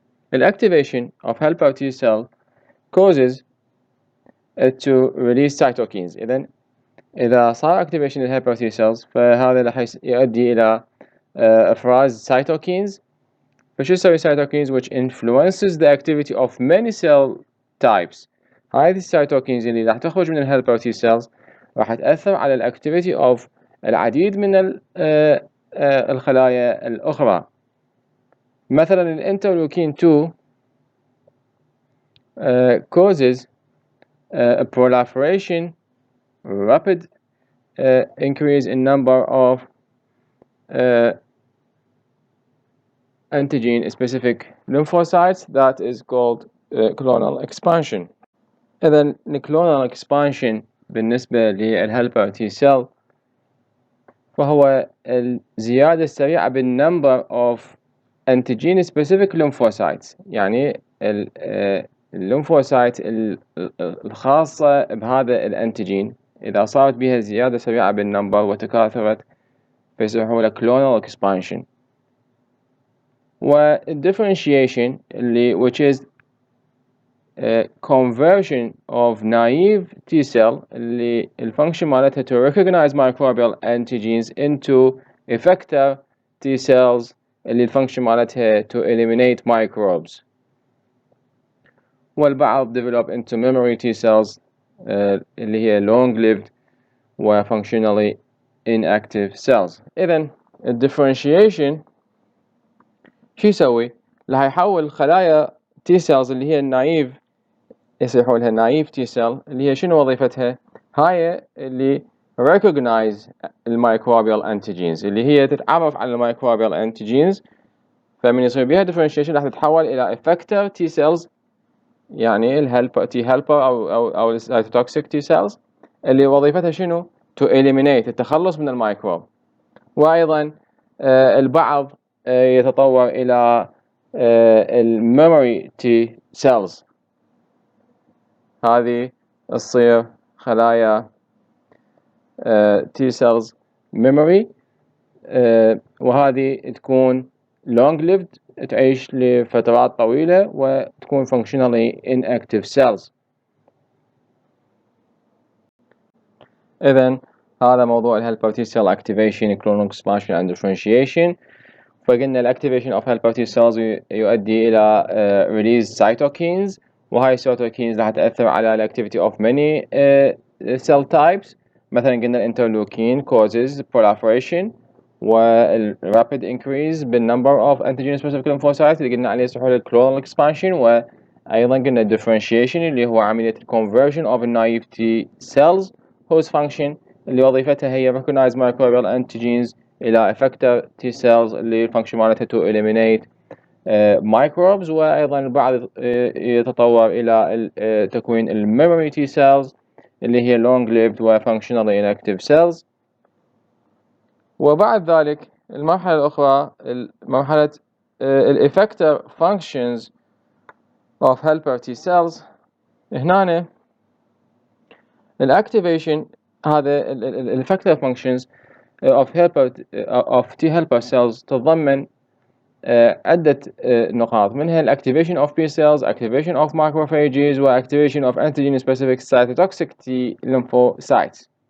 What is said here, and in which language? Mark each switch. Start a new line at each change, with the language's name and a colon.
English: The activation of helper T cell causes it to release cytokines.
Arabic: إذا صار activation للhelper T cells فهذا راح يؤدي إلى إفراز cytokines. فشو يسوي
English: cytokines which influences the activity of many cell types.
Arabic: هذه الcytokines اللي راح تخرج من الhelper T cells راح تأثر على الactivity of العديد من الخلايا الأخرى. مثلا الانترلوكين
English: 2 causes a proliferation, rapid increase in number of antigen-specific lymphocytes that is called clonal expansion.
Arabic: إذن الclonal expansion بالنسبة للhelper T cell فهو الزيادة السريعة بالنمبر
English: of antigen-specific lymphocytes.
Arabic: يعني الليمفوسايت الخاصة بهذا الانتيجين إذا صارت بها زيادة سريعة بالنمبر وتكاثرت فيسموه له clonal expansion.
English: والdifferentiation اللي which is conversion of naive T cell
Arabic: اللي الفانكشن مالتها
English: to recognize microbial antigens into effector T cells اللي الفانكشن مالتها to eliminate microbes.
Arabic: والبعض
English: develop into memory T cells اللي هي long lived و functionally inactive cells.
Arabic: إذن الديفرنشيشن شو يسوي؟ راح يحول خلايا T cells اللي هي النايف يصيحوا لها نايف T cell اللي هي شنو وظيفتها؟ هاي اللي recognize الميكروبيال antigens اللي هي تتعرف على الميكروبيال antigens. فمن يصير بها differentiation راح تتحول إلى effector T cells يعني الهلبر T helper أو السيتوتوكسيك T cells اللي وظيفتها شنو؟
English: to eliminate
Arabic: التخلص من الميكروب. وأيضا البعض يتطور إلى الميموري T cells. هذه تصير خلايا T cells memory وهذه تكون long lived تعيش لفترات طويلة وتكون functionally inactive cells. إذن هذا موضوع
English: الhelper T cell activation, clonal expansion and differentiation. فقلنا الactivation of helper T cells
Arabic: يؤدي إلى
English: release cytokines وهاي الcytokines
Arabic: راح تأثر على
English: activity of many cell types.
Arabic: مثلا قلنا الانترلوكين
English: causes proliferation والrapid increase بالnumber of antigen specific lymphocytes
Arabic: اللي قلنا عليه سحول
English: clonal expansion. وأيضا قلنا differentiation اللي هو عملية conversion of naive T cells whose function اللي وظيفتها هي recognize microbial antigens إلى effector T cells اللي function مالتها to eliminate microbes.
Arabic: وأيضا البعض يتطور إلى تكوين
English: memory T cells اللي هي long lived و functionally inactive cells.
Arabic: وبعد ذلك المرحلة الأخرى مرحلة
English: effector functions of helper T cells. هنا الactivation هذا effector functions of T helper cells تتضمن عدة نقاط منها activation of B cells, activation of macrophages و activation of antigen specific cytotoxic T lymphocytes.